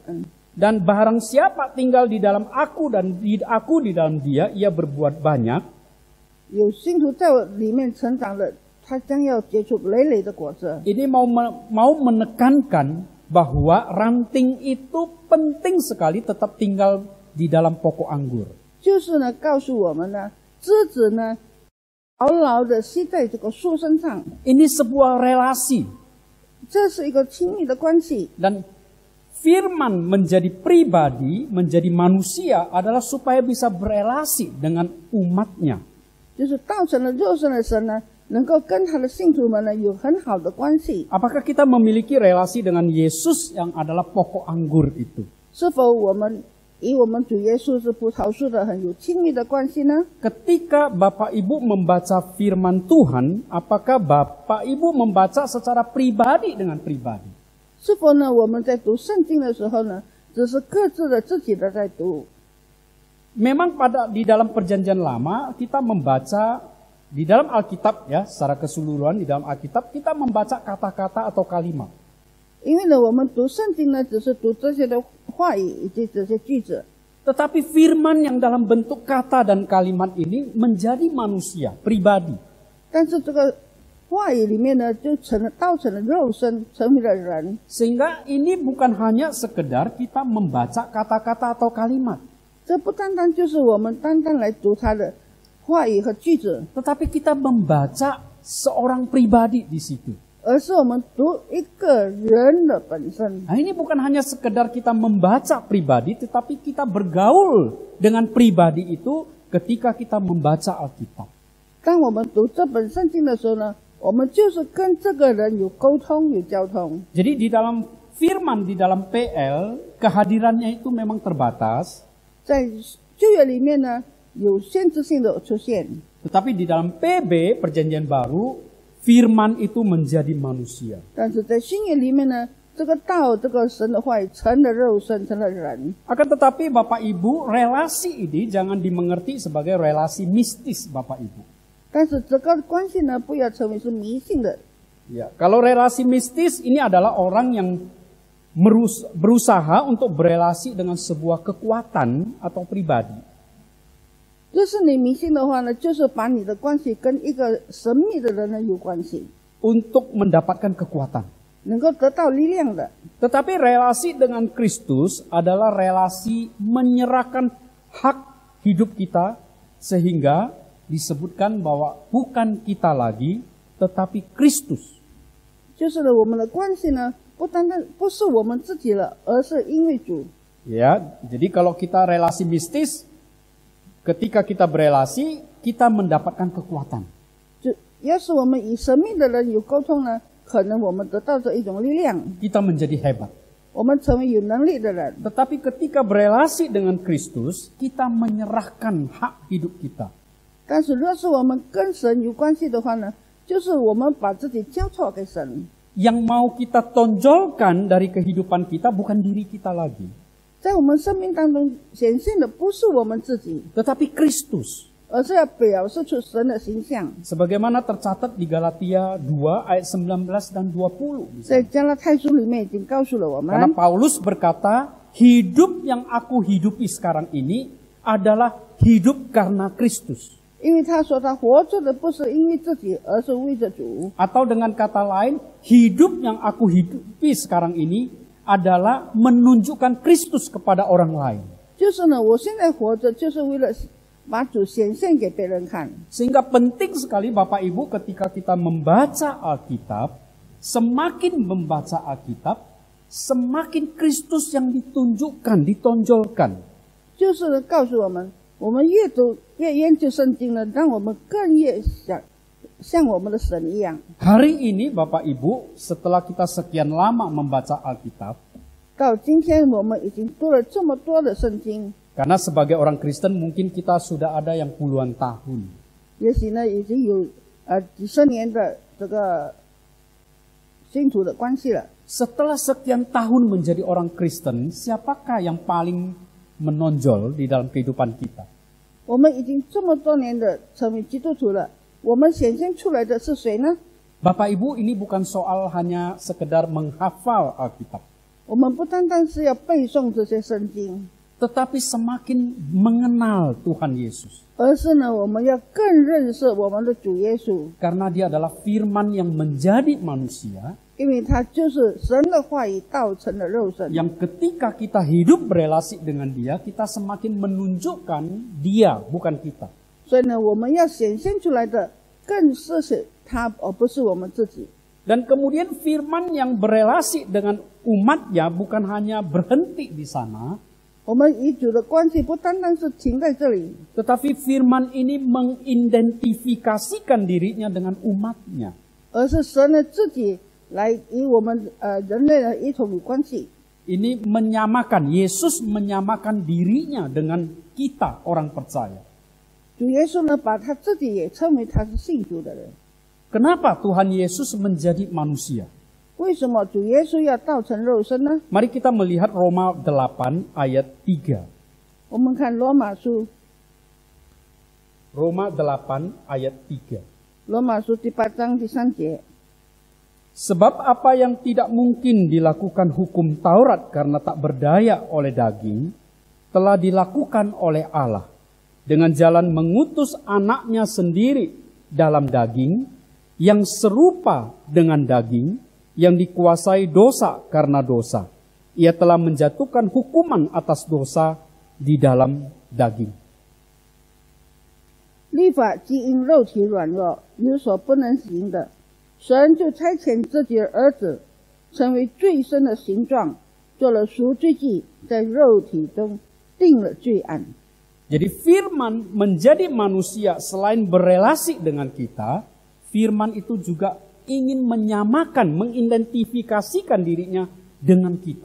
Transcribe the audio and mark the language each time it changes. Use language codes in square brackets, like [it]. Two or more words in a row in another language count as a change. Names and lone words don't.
[id] Dan barang siapa tinggal di dalam aku dan aku di dalam dia, ia berbuat banyak. [zh] 有信徒在我里面成长的，他将要结出累累的果子。 [id] Ini mau menekankan bahwa ranting itu penting sekali tetap tinggal di dalam pokok anggur. [zh] 就是呢，告诉我们呢，枝子呢，牢牢的吸在这个树身上， [id] Ini sebuah relasi. [zh] 这是一个亲密的关系。 [id] Dan firman menjadi pribadi, menjadi manusia adalah supaya bisa berelasi dengan umatnya. [zh] 就是道成了肉身的神呢，能够跟他的信徒们呢有很好的关系。 [id] Apakah kita memiliki relasi dengan Yesus yang adalah pokok anggur itu? [zh] 是否我们与我们主耶稣是葡萄树的很有亲密的关系呢？ [id] Ketika Bapak Ibu membaca firman Tuhan, apakah Bapak Ibu membaca secara pribadi dengan pribadi? [zh] 是否呢，我们在读圣经的时候呢，只是各自的自己的在读？ [id] Memang di dalam perjanjian lama kita membaca di dalam Alkitab ya, secara keseluruhan di dalam Alkitab kita membaca kata-kata atau kalimat. [zh] 因为呢，我们读圣经呢，只是读这些的话语以及这些句子。 [id] Tetapi firman yang dalam bentuk kata dan kalimat ini menjadi manusia, pribadi. [zh] 但是这个话语里面呢，就道成了肉身，成为了人。 [id] Sehingga ini bukan hanya sekedar kita membaca kata-kata atau kalimat. [zh] 这不单单就是我们单单来读他的话语和句子， [id] Tetapi kita membaca seorang pribadi di situ. [zh] 而是我们读一个人的本身。 [id] Nah, ini bukan hanya sekedar kita membaca pribadi, tetapi kita bergaul dengan pribadi itu ketika kita membaca Alkitab. [zh] 当我们读这本圣经的时候呢，我们就是跟这个人有沟通、有交通。 [id] Jadi di dalam firman, di dalam PL, kehadirannya itu memang terbatas. [zh] 在旧约里面呢，有限制性的出现， [id] Tetapi di dalam PB, Perjanjian Baru, firman itu menjadi manusia. [zh] 但是在新约里面呢，这个道、这个神的话语成了肉身，成了人。 [id] Akan tetapi Bapak Ibu, relasi ini jangan dimengerti sebagai relasi mistis Bapak Ibu. [zh] 但是这个关系呢，不要成为是迷信的。 [id] Ya, kalau relasi mistis ini adalah orang yang berusaha untuk berelasi dengan sebuah kekuatan atau pribadi. [zh] 就是你迷信的话呢，就是把你的关系跟一个神秘的人呢有关系， [id] Untuk mendapatkan kekuatan. [zh] 能够得到力量的。 [id] Tetapi relasi dengan Kristus adalah relasi menyerahkan hak hidup kita sehingga disebutkan bahwa bukan kita lagi tetapi Kristus. [zh] 就是呢，我们的关系呢，不是我们自己了，而是因为主。 [id] Ya, jadi kalau kita relasi mistis, ketika kita berelasi, kita mendapatkan kekuatan. [zh] 要是我们与神秘的人有沟通呢，可能我们得到这一种力量， [id] Kita menjadi hebat. [zh] 我们成为有能力的人。 [id] Tetapi ketika berelasi dengan Kristus, kita menyerahkan hak hidup kita. [zh] 但是若是我们跟神有关系的话呢，就是我们把自己交托给神。 [id] Yang mau kita tonjolkan dari kehidupan kita bukan diri kita lagi, [zh] 在我们生命当中显现的不是我们自己， [id] tetapi Kristus. [zh] 而是要表示出神的形象。 [id] Sebagaimana tercatat di Galatia 2 ayat 19 dan 20. [zh] 在加拉太书里面已经告诉了我们， [id] Karena Paulus berkata, hidup yang aku hidupi sekarang ini adalah hidup karena Kristus. [zh] 因为他说他活着的不是因为自己，而是为着主。 [id] Atau dengan kata lain, hidup yang aku hidupi sekarang ini adalah menunjukkan Kristus kepada orang lain. [zh] 就是呢，我现在活着就是为了把主显现给别人看。 [id] Sehingga penting sekali Bapak Ibu ketika kita membaca Alkitab, semakin membaca Alkitab, semakin Kristus yang ditunjukkan, ditonjolkan. [zh] 就是呢，告诉我们，我们越读越研究圣经呢，让我们更越想像我们的神一样。 [id] Hari ini Bapak Ibu, setelah kita sekian lama membaca Alkitab, [zh] 到今天我们已经读了这么多的圣经， [id] karena sebagai orang Kristen mungkin kita sudah ada yang puluhan tahun. [zh] 也许呢已经有几十年的这个信徒的关系了。 [id] Setelah sekian tahun menjadi orang Kristen, siapakah yang paling menonjol di dalam kehidupan kita? [zh] 我们已经这么多年的成为基督徒了，我们显现出来的是谁呢？ [id] Bapak Ibu, ini bukan soal hanya sekedar menghafal Alkitab. [zh] 我们不单单是要背诵这些圣经， [id] tetapi semakin mengenal Tuhan Yesus. [zh] 而是呢，我们要更认识我们的主耶稣， [id] Karena dia adalah firman yang menjadi manusia, [zh] 因为他就是神的话语道成了肉身。 [id] yang ketika kita hidup berelasi dengan dia, kita semakin menunjukkan dia, bukan kita. [zh] 所以呢，我们要显现出来的更是他，而不是我们自己。 [id] Dan kemudian firman yang berelasi dengan umatnya bukan hanya berhenti di sana, [zh] 我们与主的关系不单单是停在这里， [id] tetapi firman ini mengidentifikasikan dirinya dengan umatnya. [zh] 而是神呢自己来与我们人类的一同有关系。 [id] Ini menyamakan, Yesus menyamakan dirinya dengan kita orang percaya. [zh] 主耶稣呢，把他自己也称为他是信主的人。 [id] Kenapa Tuhan Yesus menjadi manusia? [zh] 为什么主耶稣要道成肉身呢？ [id] Mari kita melihat Roma 8 ayat 3. [zh] 我们看罗马书， [id] Roma 8 ayat 3. [zh] 罗马书第8章第3节。 [id] Sebab apa yang tidak mungkin dilakukan hukum Taurat karena tak berdaya oleh daging, telah dilakukan oleh Allah dengan jalan mengutus anaknya sendiri dalam daging, yang serupa dengan daging, yang dikuasai dosa karena dosa. Ia telah menjatuhkan hukuman atas dosa di dalam daging. [zh] 律法既因肉体软弱，有所不能行的，神就差遣自己的儿子，成为罪身的形状，做了赎罪祭，在肉体中定了罪案。 [id] Jadi firman menjadi manusia selain berelasi dengan kita, firman itu juga ingin menyamakan, mengidentifikasikan dirinya dengan kita.